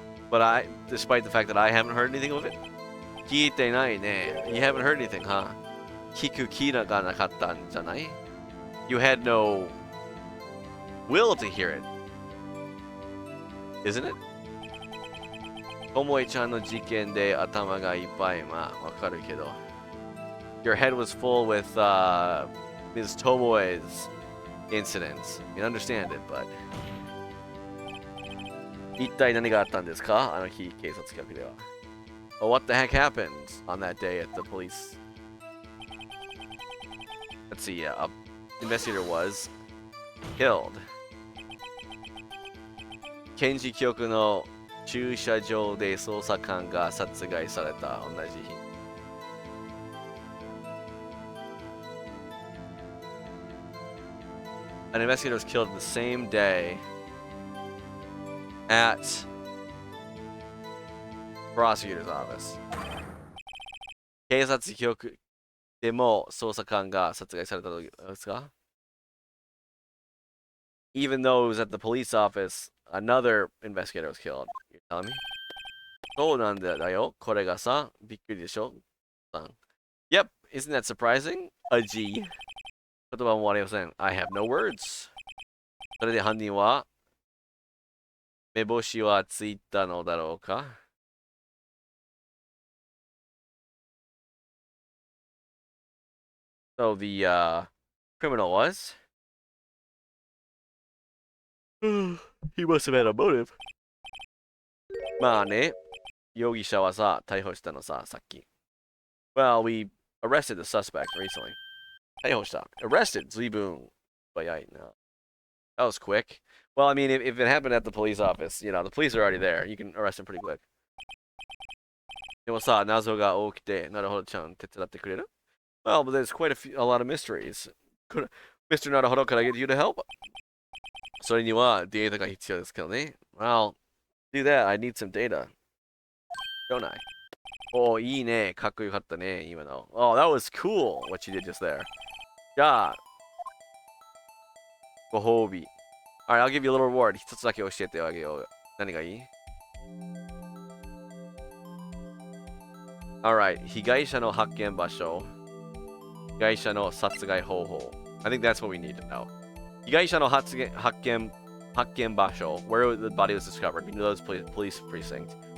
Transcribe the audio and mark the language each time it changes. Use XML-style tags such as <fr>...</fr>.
<en>But despite the fact that I haven't heard anything of it.</en> <ja>聞いてないね.</ja> <en>You haven't heard anything, huh?</en> <ja>聞く気がなかったんじゃない?</ja> <en>You had no will to hear it. Isn't it?</en> <ja>ともえちゃんの事件で頭がいっぱい。まあ、わかるけど.</ja> <en>Your head was full with Ms. Tomoe's incidents. You understand it, but...</en> <ja>一体何があったんですか? あの日、警察局では.</ja> <en>Well, what the heck happened on that day at the police? Let's see, an investigator was killed.</en> <ja>検事局の駐車場で捜査官が殺害された。同じ日。</ja> <en>An investigator was killed the same day at prosecutor's office.</en> <ja>警察局でも捜査官が殺害されたのですか?</ja> <en>Even though it was at the police office, another investigator was killed. You're telling me?</en> <ja>そうなんだよ。これがさ、びっくりでしょ?</ja> <en>Yep, isn't that surprising?</en> <ja>A G. 言葉もありません。</ja> <en>I have no words.</en> <ja>それで犯人は目星はついたのだろうか?</ja> <en>So the criminal was? He must have had a motive.</en> <ja>まあね、容疑者はさ、逮捕したのさ、さっき.</ja> <en>Well, we arrested the suspect recently.</en> <ja>逮捕した.</ja> <en>Arrested,</en> <ja>随分早いな.</ja> <en>That was quick. Well, I mean, if it happened at the police office, you know, the police are already there. You can arrest him pretty quick.</en> <ja>でもさ、謎が多くて、なるほどちゃん手伝ってくれる?</ja> <en>Well, but there's quite a lot of mysteries. Mr. Naruhodo, could I get you to help?</en> <ja>それにはデータが必要ですけどね.</ja> <en>Well, do that. I need some data. Don't I?</en> <ja>おー、いいね。かっこよかったね、今の.</ja> <en>Oh, that was cool, what you did just there.</en> <ja>じゃあ、ご褒美.</ja> <en>Alright, I'll give you a little reward.</en> <ja>一つだけ教えてあげよう。何がいい?</ja> <en>Alright,</en> <ja>被害者の発見場所。被害者の殺害方法.</ja> <en>I think that's what we need to know.</en> <ja>被害者の発見場所.</ja> <en>Where the body was discovered. We know those police precinct.</en>